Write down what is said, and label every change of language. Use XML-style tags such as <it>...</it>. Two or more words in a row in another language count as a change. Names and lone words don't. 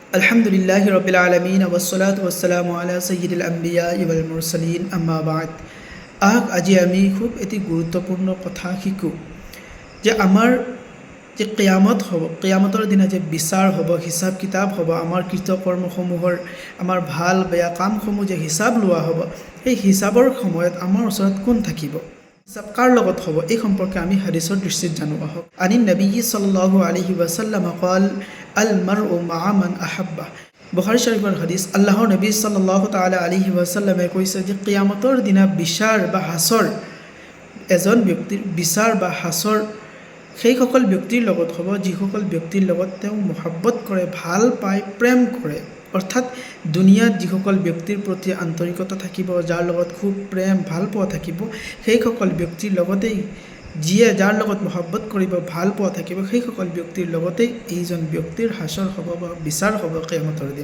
<ar>الحمد لله رب العالمين والصلاة والسلام على سيد الأنبياء والمرسلين أما بعد.</ar> <as>আজি আমি খুব এটি গুৰুত্বপূৰ্ণ কথা শিকোঁ যে আমাৰ যে কিয়ামত হ'ব, কিয়ামতৰ দিনা যে বিচাৰ হ'ব, হিচাপ কিতাপ হ'ব, আমাৰ কৃতকৰ্মসমূহৰ আমাৰ ভাল বেয়া কামসমূহ যে হিচাপ লোৱা হ'ব, সেই হিচাপৰ সময়ত আমাৰ ওচৰত কোন থাকিব, হিচাপ কাৰ লগত হ'ব, এই সম্পৰ্কে আমি হাদিছৰ দৃষ্টিত জানো আহক।</as> <ar>عن النبي صلى الله عليه وسلم قال المرء مع من আহাব্বা।</ar> <as>বুখাৰী শৰীফৰ হাদিছ। আল্লাহৰ নবী</as> <ar>صلى الله تعالى عليه وسلم</ar> <as>কৈছে যে কিয়ামতৰ দিনা বিচাৰ বা হাছৰ, এজন ব্যক্তিৰ বিচাৰ বা হাছৰ সেইসকল ব্যক্তিৰ লগত হ'ব যিসকল ব্যক্তিৰ লগত তেওঁ মহব্বত কৰে, ভাল পায়, প্ৰেম কৰে। অৰ্থাৎ দুনিয়াত যিসকল ব্যক্তিৰ প্ৰতি আন্তৰিকতা থাকিব, যাৰ লগত খুব প্ৰেম ভাল পোৱা থাকিব, সেইসকল ব্যক্তিৰ লগতেই যিয়ে যাৰ লগত মহব্বত কৰিব, ভাল পোৱা থাকিব, সেইসকল ব্যক্তিৰ লগতেই এইজন ব্যক্তিৰ হাছৰ হ'ব বা বিচাৰ হ'ব কিয়ামতৰ দিনা।</as>